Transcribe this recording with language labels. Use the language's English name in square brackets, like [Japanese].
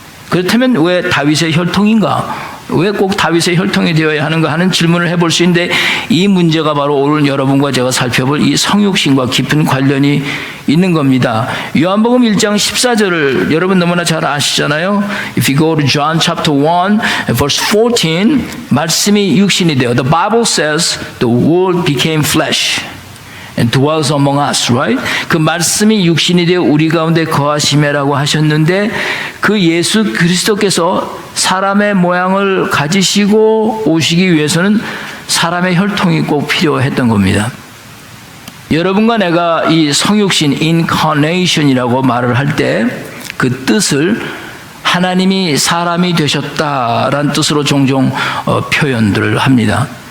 [Korean] 그렇다면 왜 다윗의 혈통인가? 왜 꼭 다윗의 혈통이 되어야 하는가 하는 질문을 해볼 수 있는데 이 문제가 바로 오늘 여러분과 제가 살펴볼 이 성육신과 깊은 관련이 있는 겁니다. 요한복음 1장 14절을 여러분 너무나 잘 아시잖아요. [English] If you go to John chapter 1 verse 14 [Korean] 말씀이 육신이 되어 [English] The Bible says the word became flesh and dwells among us, right? [Korean] 그 말씀이 육신이 되어 우리 가운데 거하심이라고 하셨는데 그 예수 그리스도께서 사람의 모양을 가지시고 오시기 위해서는 사람의 혈통이 꼭 필요했던 겁니다. 여러분과 내가 이 성육신 incarnation이라고 말을 할 때 그 뜻을 하나님이 사람이 되셨다라는 뜻으로 종종 표현들을 합니다.